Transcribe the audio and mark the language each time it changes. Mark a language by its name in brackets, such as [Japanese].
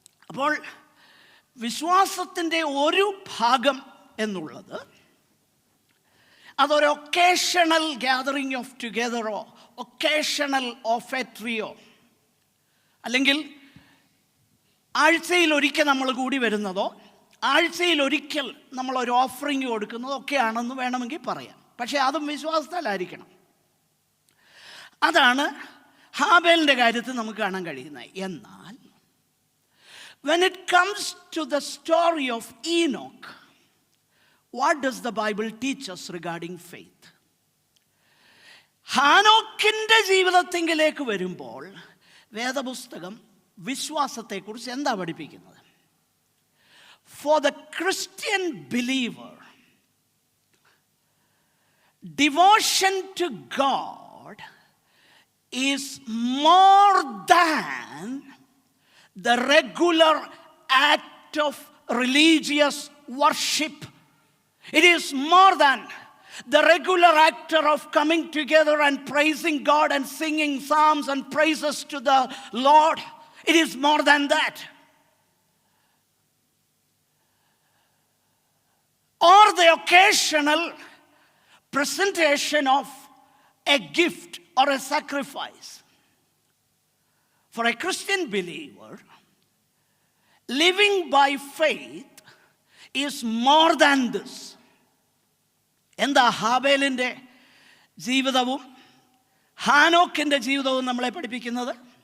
[Malayalam] അപ്പോൾ വിശ്വാസത്തിൻ്റെ ഒരു ഭാഗം എന്നുള്ളത് അതൊരു [English] occasional gathering of ടുഗെദറോ, [Malayalam] ഒക്കേഷണൽ ഓഫെട്രിയോ, അല്ലെങ്കിൽ ആഴ്ചയിൽ ഒരിക്കൽ നമ്മൾ കൂടി വരുന്നതോ, ആഴ്ചയിൽ ഒരിക്കൽ നമ്മളൊരു ഓഫറിങ് കൊടുക്കുന്നതോ ഒക്കെയാണെന്ന് വേണമെങ്കിൽ പറയാം. പക്ഷേ അതും വിശ്വാസത്താലായിരിക്കണം. അതാണ് ഹാബേലിൻ്റെ കാര്യത്തിൽ നമുക്ക് കാണാൻ കഴിയുന്നത്. [English] എന്നാൽ when it comes to the story of Enoch, what does the Bible teach us regarding faith? [Malayalam] ഹാനോക്കിൻ്റെ ജീവിതത്തിലേക്ക് വരുമ്പോൾ വേദപുസ്തകം വിശ്വാസത്തെക്കുറിച്ച് എന്താ പഠിപ്പിക്കുന്നത്? [English] For the Christian believer, devotion to God is more the regular act of religious worship. It is more than the regular actor of coming together and praising God and singing psalms and praises to the Lord. It is more than that. Or the occasional presentation of a gift or a sacrifice. For a Christian believer, living by faith is more than this. [Malayalam] എന്താ ഹാബേലിൻ്റെ ജീവിതവും ഹാനോക്കിൻ്റെ ജീവിതവും നമ്മളെ പഠിപ്പിക്കുന്നത്?